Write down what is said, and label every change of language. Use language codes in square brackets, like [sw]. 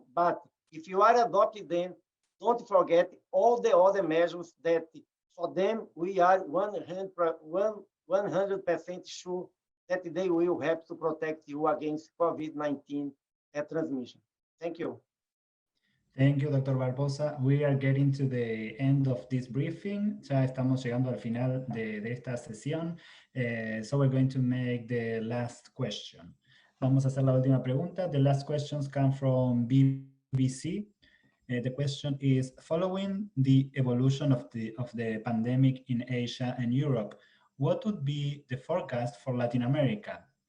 [en] But if you are adopting them, don't forget all the other measures that for them, we are 100% sure that they will help to protect you against COVID-19 transmission. Thank you. Thank you, Dr. Barbosa. We are getting to the end of this briefing. [es] Ya estamos llegando al final de esta sesión. [en] So we're going to make the last question. [es] Vamos a hacer la última pregunta. [en] The last questions come from BBC. The question is, following the evolution of the pandemic in Asia and Europe, what would be the forecast for Latin America?